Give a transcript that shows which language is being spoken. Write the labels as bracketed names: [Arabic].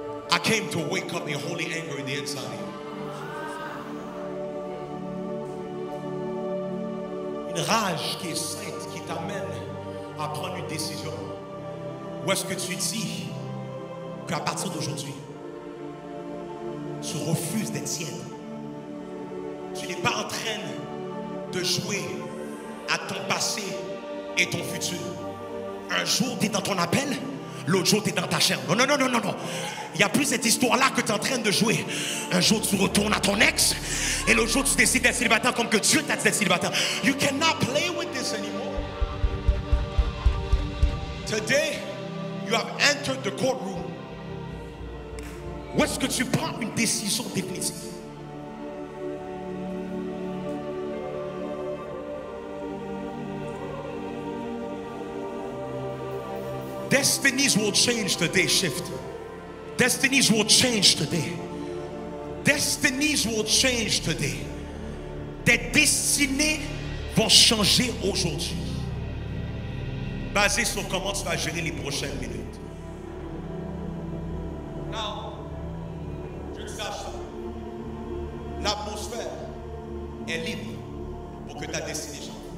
[English] I came to wake up a holy anger in the inside of you. [French] Une rage qui est sainte, qui t'amène à prendre une décision. Où est-ce que tu dis qu'à partir d'aujourd'hui, tu refuses d'être tiède. Tu n'es pas en train de jouer à ton passé et ton futur. Un jour, tu es dans ton appel, l'autre jour, tu es dans ta chair. Non, non, non, non, non, non. Il n'y a plus cette histoire-là que tu es en train de jouer. Un jour, tu retournes à ton ex, et l'autre jour, tu décides d'être célibataire comme que Dieu t'a dit d'être célibataire. [English] You cannot play with this anymore. Today, you have entered the courtroom. [French] Où est-ce que tu prends une décision définitive? [English] Destinies will change today, shift. Destinies will change today. Destinies will change today. [French] Tes destinées vont changer aujourd'hui. Basé sur comment tu vas gérer les prochaines minutes. [English] Now, [French] je te sache ça. L'atmosphère est libre pour que ta destinée change.